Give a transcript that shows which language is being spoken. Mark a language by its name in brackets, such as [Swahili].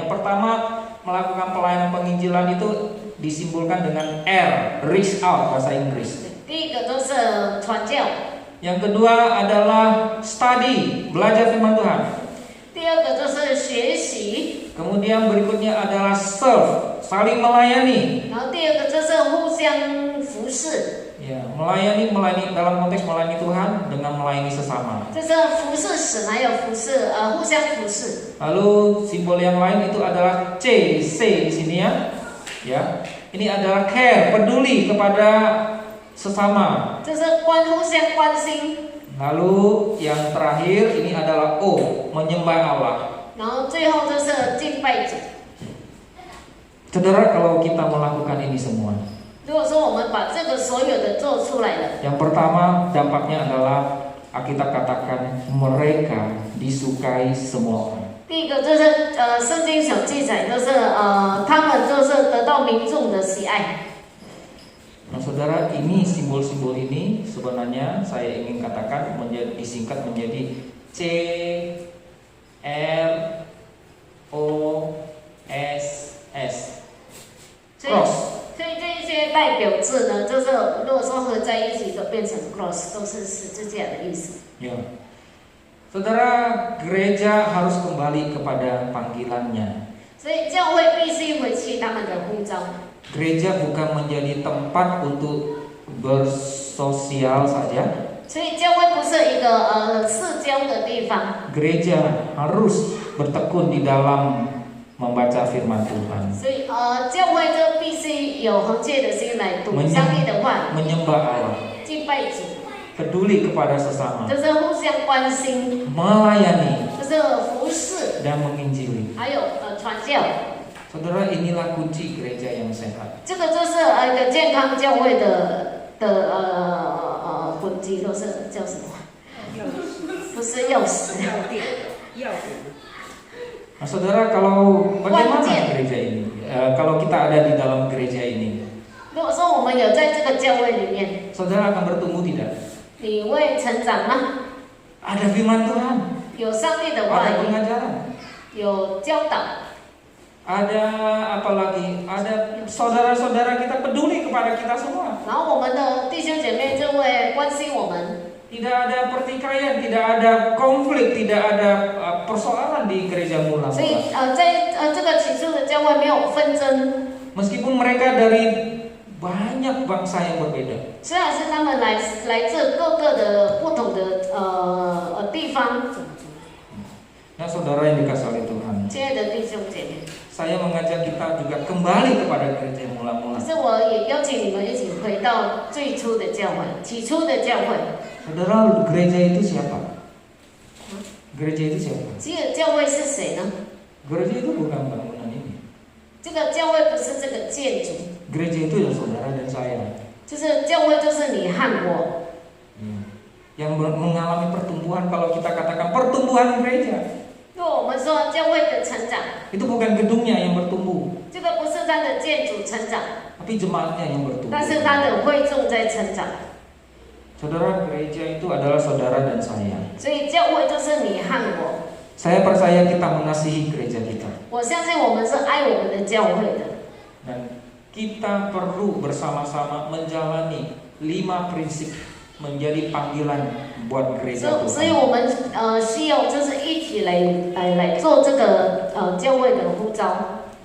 [Indonesian] Yang pertama, melakukan pelayanan penginjilan itu disimbolkan dengan R, reach out bahasa Inggris. [Chinese] 第一个都是传教， [Indonesian] Yang kedua adalah study, belajar firman Tuhan. [Chinese] 第二个就是学习， [Indonesian] Kemudian berikutnya adalah serve, saling melayani. [Chinese] 然后第二个就是互相服侍， [Indonesian] Ya, melayani dalam konteks melayani Tuhan dengan melayani sesama. [Chinese] 就是服侍神，还有互相服侍。 [Indonesian] Lalu simbol yang lain itu adalah C di sini ya. Ya, ini adalah care, peduli kepada sesama. [Chinese] 就是互相关心， [Indonesian] Lalu yang terakhir ini adalah O, menyembah Allah. [Chinese] 然后最后就是敬拜主。 [Indonesian] Saudara, kalau kita melakukan ini semua, [Chinese] 如果说我们把这个所有的做出来了， [Indonesian] yang pertama dampaknya adalah Alkitab katakan mereka disukai semua orang. [Chinese] 第一个就是圣经所记载，就是他们就是得到民众的喜爱。 [Indonesian] Nah, saudara, ini simbol-simbol ini sebenarnya saya ingin katakan disingkat menjadi C R O S S cross. [Chinese] 所以这一些代表字呢，就是如果说合在一起，就变成 cross， 都是十字架的意思。 [Indonesian] Ya. Saudara, gereja harus kembali kepada panggilannya. [Chinese] 所以教会必须回去他们的呼召。 [Indonesian] Gereja bukan menjadi tempat untuk bersosial saja. [Chinese] 所以教会不是一个社交的地方。 [Indonesian] Gereja harus bertekun di dalam membaca firman Tuhan. [Chinese] 所以教会就必须有恒切的心来读上帝的话， [Indonesian] Menyembah Allah, [Chinese] 敬拜主， [Indonesian] peduli kepada sesama, [Chinese] 就是互相关心， [Indonesian] melayani [Chinese] 就是服侍， [Indonesian] dan menginjili. [Chinese] 还有传教。 [Indonesian] Saudara, inilah kunci gereja yang sehat. [Chinese] 这个就是一个健康教会的魂机，都是叫什么？不是钥匙。要点。 [Indonesian] Nah, saudara, kalau bagaimana gereja ini? Kalau kita ada di dalam gereja ini, [Chinese] 如果说我们有在这个教会里面， [Indonesian] saudara akan bertumbuh tidak? [Chinese] 你会成长吗？ [Indonesian] Ada firman Tuhan, [Chinese] 有上帝的话 [Indonesian] ada [Chinese] 语， [Indonesian] pengajaran, [Chinese] 有教导， [Indonesian] ada apa lagi? Ada saudara-saudara kita peduli kepada kita semua. [Chinese] 然后我们的弟兄姐妹就会关心我们。 [Indonesian] Tidak ada pertikaian, tidak ada konflik, tidak ada persoalan di gereja [Chinese] 所 [Indonesian] mula-mula. [Chinese] 以在这个起初的教会没有纷争， [Indonesian] Meskipun mereka dari banyak bangsa yang berbeda. [Chinese] 虽然是他们来自各个的不同的地方。 [Indonesian] Nah, saudara yang dikasih oleh Tuhan, [Chinese] 亲爱的弟兄姐妹， [Indonesian] saya mengajak kita juga kembali kepada gereja mula-mula. [Chinese] 可是我也邀请你们一起回到最初的教会，起初的教会。 [Indonesian] Saudara, gereja itu siapa? Gereja itu siapa? [Chinese] 这个教会是谁呢？ [Indonesian] Gereja itu bukan bangunan ini. [Chinese] 这个教会不是这个建筑， [Indonesian] Gereja itu ya saudara dan saya. [Chinese] 就是教会就是你和我， [Indonesian] Yang mengalami pertumbuhan, kalau kita katakan pertumbuhan gereja, [Chinese] 如果我们说教会的成长， [Indonesian] itu bukan gedungnya yang bertumbuh, [Chinese] 这个不是它的建筑成长， [Indonesian] tapi jemaatnya yang bertumbuh. [Chinese] 但是它的会众在成长。 [Indonesian] Saudara, gereja itu adalah saudara dan saya. [Chinese] 所以教会就是你和我。 [Indonesian] Saya percaya kita mengasihi gereja kita. [Chinese] 我相信我们是爱我们的教会的， [Indonesian] Dan kita perlu bersama-sama menjalani 5 prinsip menjadi panggilan buat gereja [Chinese] 所以 [Indonesian] Tuhan. [Chinese] 我们需要就是一起来做这个教会的呼召。